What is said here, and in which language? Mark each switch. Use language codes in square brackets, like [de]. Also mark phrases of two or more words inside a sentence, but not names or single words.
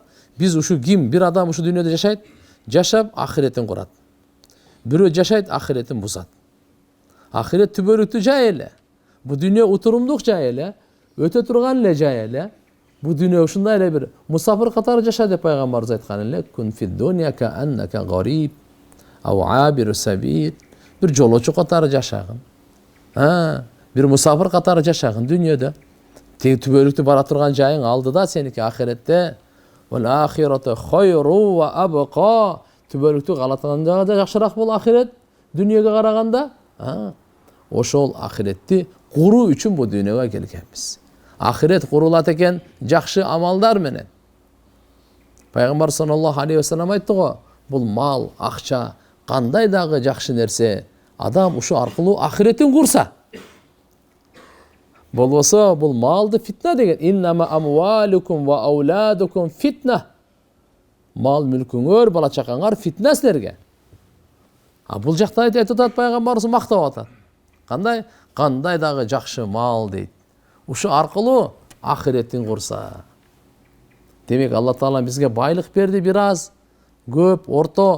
[ky] Биз ушу ким, бир адам ушу дүйнөдө жашайт, жашап ахиретин курат. Бирөө жашайт, ахиретин бузат. Ахирет түбөлүктүү жай эле. Бу дүйнө утурумдук жай эле, өтө турган эле жай эле. Бу дүйнө ушундай эле бир мусафир катары жаша деп пайгамбарыбыз айткан эле. [ar] كن في الدنيا كأنك غريب أو عابر سبيل. [ky] Бир жолочу катары жашагын. Бир мусафир катары жашагын дүйнөдө. Тең түбөлүктүү бара турган жайың алдыда сеники ахиретте. [ar] والآخرة خير وأبقى. [ky] Түбөлүктүү калатан жагы жакшыраак бул ахирет дүйнөгө караганда. Ошол ахиретти куруу үчүн бу дүйнөгө келгенбиз. Ахирет курулат экен жакшы амалдар менен. Пайгамбар [ar] صلى الله عليه وسلم [ky] айтты го, бул мал, акча, кандай дагы жакшы нерсе, адам ушу аркылуу ахиретин курса. Болбосо бул малды фитна деген. [ar] إنما أموالكم وأولادكم فتنة. [ky] Мал мүлкүңөр, бала чакаңар фитна силерге. Бул жакта айтып атат пайгамбарыбыз мактап атат. Кандай дагы жакшы мал дейт. Ушу аркылуу ахиретин курса. Демек Алла Таала бизге байлык берди бир аз, көп, орто.